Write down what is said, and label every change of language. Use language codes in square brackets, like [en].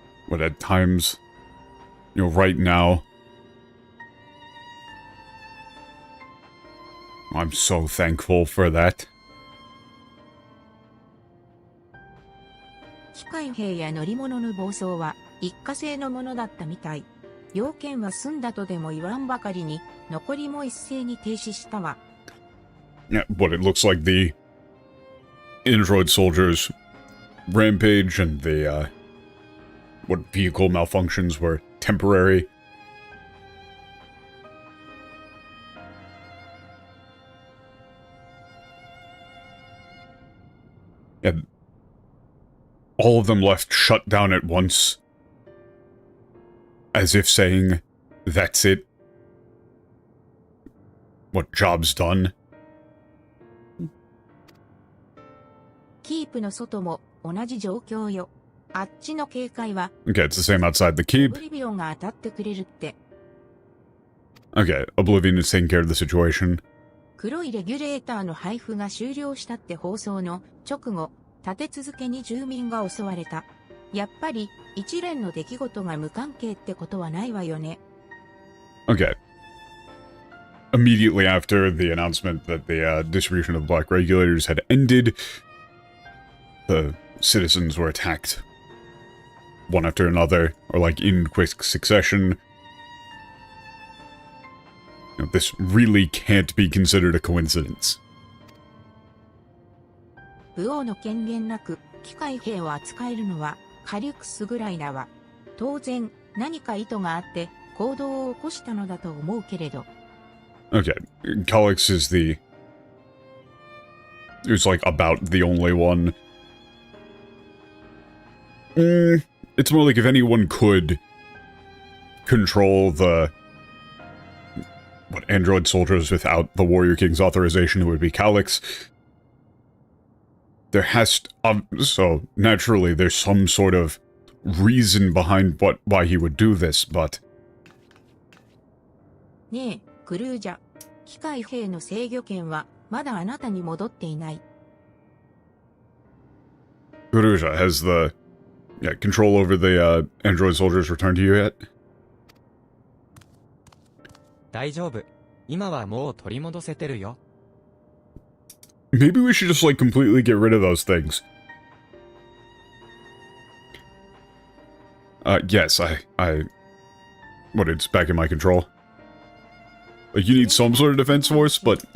[en] But at times, you know, right now, I'm so thankful for that. [ja] 機械兵や乗り物の暴走は一過性のものだったみたい。要件は済んだとでも言わんばかりに、残りも一斉に停止したわ。 [en] Yeah, but it looks like the android soldiers rampage and the what vehicle malfunctions were temporary. Yeah, all of them left shut down at once. As if saying, that's it. What, job's done? [ja] キープの外も同じ状況よ。あっちの警戒は [en] Okay, it's the same outside the [ja] オ [en] keep. [ja] ブリビオンが当たってくれるって。 [en] Okay, Oblivion is taking care of the situation. [ja] 黒いレギュレーターの配布が終了したって放送の直後、立て続けに住民が襲われた。やっぱり一連の出来事が無関係ってことはないわよね。 [en] Okay. Immediately after the announcement that the distribution of black regulators had ended, the citizens were attacked. One after another, or like in quick succession. You know, this really can't be considered a coincidence. [ja] 武王の権限なく機械兵を扱えるのはカリュクスぐらいだわ。当然何か意図があって行動を起こしたのだと思うけれど。 [en] Okay, Calyx is the... It's like about the only one. It's more like if anyone could control the... What, android soldiers without the Warrior King's authorization, it would be Calyx. There has to... so, naturally, there's some sort of reason behind why he would do this, but... [ja] ねえ、クルージャ。機械兵の制御権はまだあなたに戻っていない。 [en] Guruja, has the control over the android soldiers returned to you yet? [ja] 大丈夫。今はもう取り戻せてるよ。 [en] Maybe we should just, like, completely get rid of those things. Yes, what, it's back in my control. Like, you need some sort of defense force, but...